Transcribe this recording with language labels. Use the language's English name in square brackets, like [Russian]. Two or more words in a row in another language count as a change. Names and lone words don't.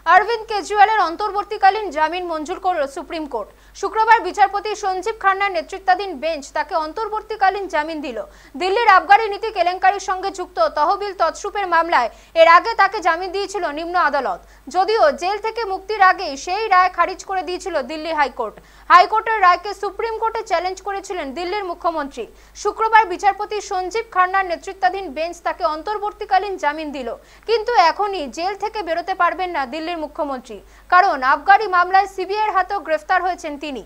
[Bangla] অরবিন্দ কেজরিওয়ালের অন্তর্বর্তীকালীন জামিন মঞ্জুর করল সুপ্রিম কোর্ট। শুক্রবার বিচারপতি সঞ্জীব খান্নার নেতৃত্বাধীন বেঞ্চ তাকে অন্তর্বর্তীকালীন জামিন দিল। দিল্লির আবগারি নীতি কেলেঙ্কারির সঙ্গে যুক্ত তহবিল তছরূপের মামলায় এর আগে তাকে জামিন দিয়েছিল নিম্ন আদালত। যদিও জেল থেকে মুক্তির আগেই সেই রায় খারিজ করে দিয়েছিল দিল্লি হাইকোর্ট। হাইকোর্টের রায়কে সুপ্রিম কোর্টে চ্যালেঞ্জ করেছিলেন দিল্লির মুখ্যমন্ত্রী। শুক্রবার বিচারপতি সঞ্জীব খান্নার নেতৃত্বাধীন বেঞ্চ তাকে অন্তর্বর্তীকালীন জামিন দিল, কিন্তু এখনই জেল থেকে বেরোতে পারবেন না দিল্লির মুখ্যমন্ত্রী, কারণ আবগারি মামলায় সিবিআইয়ের হাতেও গ্রেফতার হয়েছেন তিনি।